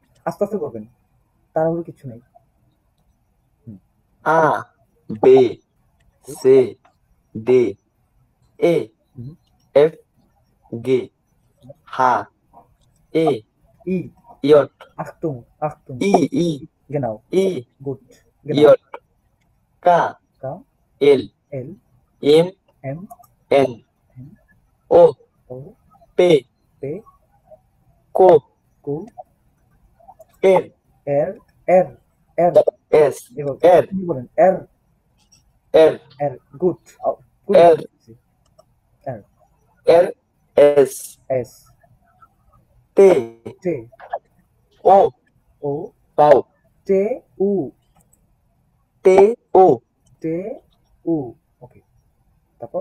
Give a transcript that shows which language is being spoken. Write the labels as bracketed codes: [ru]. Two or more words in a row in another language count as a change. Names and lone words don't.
[bn] আস্তে আস্তে করবেন, তাড়াহুড়ো কিছু নেই। [de] A B C D E F G H I ই, ইয়ট Achtung, Achtung, I I genau, ই gut, genau, Jot Ka K, এল L, এম M, এন N, ও O, পে P, কো Q, এর R, R, R, এস [bn] এবার [de] এর [bn] কি বলেন? R, [de] এর R, [en] good, good, [de] এর R, R S S, তে T, ও O, পাও T, U, T U T, U, okay, তারপর